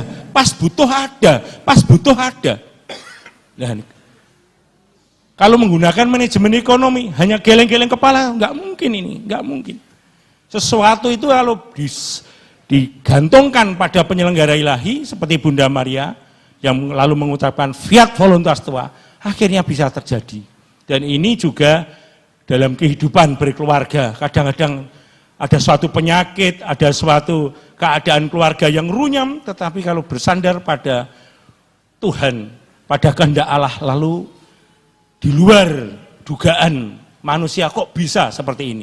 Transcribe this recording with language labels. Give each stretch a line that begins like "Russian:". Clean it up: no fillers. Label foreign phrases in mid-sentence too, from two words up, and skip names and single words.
Indonesian: Pas butuh ada, pas butuh ada. Nah, kalau menggunakan manajemen ekonomi, hanya geleng-geleng kepala, nggak mungkin ini, nggak mungkin. Sesuatu itu kalau digantungkan pada penyelenggara ilahi seperti Bunda Maria yang lalu mengucapkan
Latin: fiat voluntas tua,
Indonesian: akhirnya bisa terjadi. Dan ini juga dalam kehidupan berkeluarga, kadang-kadang ada suatu penyakit, ada suatu keadaan keluarga yang runyam, tetapi kalau bersandar pada Tuhan, pada kehendak Allah, lalu di luar dugaan manusia kok bisa seperti ini.